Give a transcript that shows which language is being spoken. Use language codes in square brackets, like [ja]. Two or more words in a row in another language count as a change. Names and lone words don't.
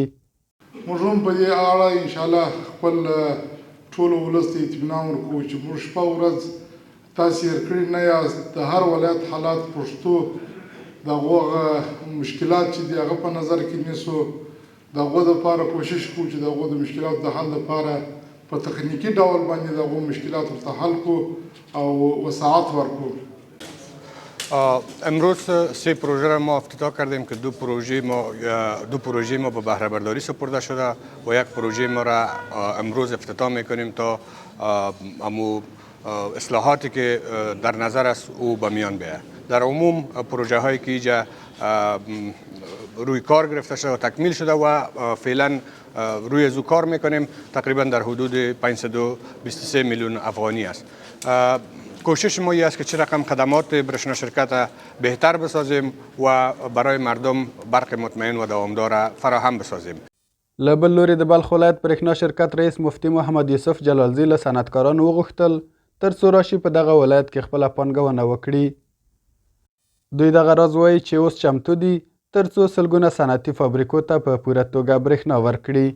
[ps] موږ هم په دې اړه انشاءالله خپل ټولو ولس ته اطمینان ورکوو چې موږ شپه ورځ تاسې هېر کړي نه یاست. د هر ولایت حالات پښتو د هغه مشکلات چې دي هغه په نظر کې نیسو، د هغو دپاره کوشش کوو چې د هغو د مشکلاتو د حل لپاره په تخنیکي ډول باندې د هغو مشکلات ورته حل کړو او وساعت ورکړو. [fa] امروز 3 پروژه را ما افتتاح کردیم که دو پروژه ما به بهره برداری سپرده شده و یک پروژه ما را امروز افتتاح میکنیم تا اصلاحاتی که در نظر است او به میان بیاید. در عموم پروژه هایی که اینجا روی کار گرفته شده و تکمیل شده و فعلا روی ازو کار میکنیم تقریبا در حدود 523 میلیون افغانی است. کوشش ما است که چه رقم خدمات برېښنا شرکت بهتر بسازیم و برای مردم برق مطمئن و دوامدار فراهم بسازیم. [ps] له بل لوري د بلخ ولایت برېښنا شرکت رئیس مفتي محمد یوسف جلالزی له صنعتکارانو وغوښتل ترڅو راشي په دغه ولایت کې خپله پانګونه وکړي. دوی دغه راز وایي چې اوس چمتو دي ترڅو سلګونه صنعتي فابریکو ته په پوره توګه برېښنا ورکړي.